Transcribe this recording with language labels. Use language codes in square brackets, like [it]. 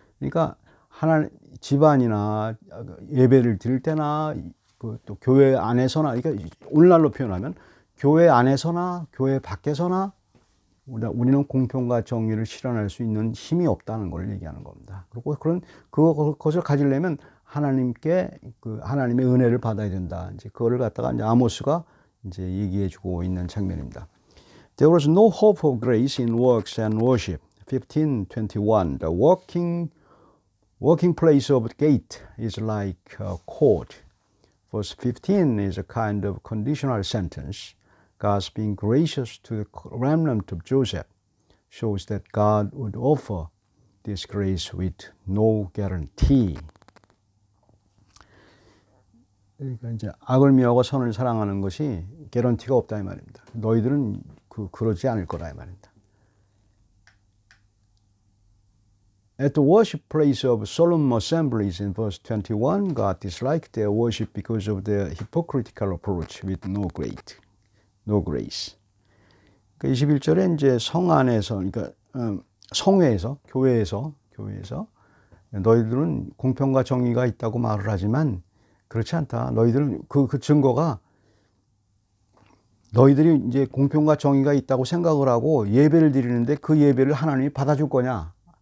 [ko] 그러니까 집안이나 예배를 드릴 때나 또 교회 안에서나 그러니까 오늘날로 표현하면 교회 안에서나 교회 밖에서나 우리는 공평과 정의를 실현할 수 있는 힘이 없다는 걸 얘기하는 겁니다. 그리고 그것을 가지려면 하나님의 은혜를 받아야 된다. 이제 그거를 갖다가 이제 아모스가 이제 얘기해주고 있는 장면입니다. [en] There was no hope of grace in works and worship. 15:21. The working place of the gate is like a court. Verse 15 is a kind of conditional sentence. God's being gracious to the remnant of Joseph shows that God would offer this grace with no guarantee. [ko] 그러니까 이제 악을 미워하고 선을 사랑하는 것이 개런티가 없다 이 말입니다. 너희들은 그러지 않을 거라 이 말입니다. [en] At the worship place of solemn assemblies in verse 21, God disliked their worship because of their hypocritical approach with no grace. [ko] 그 21절에 이제 성 안에서, 그러니까 성회에서, 교회에서 너희들은 공평과 정의가 있다고 말을 하지만 그렇지 않다. 너희들은 그 증거가 너희들이 이제 공평과 정의가 있다고 생각을 하고 예배를 드리는데 그 예배를 하나님이 받아줄 거냐?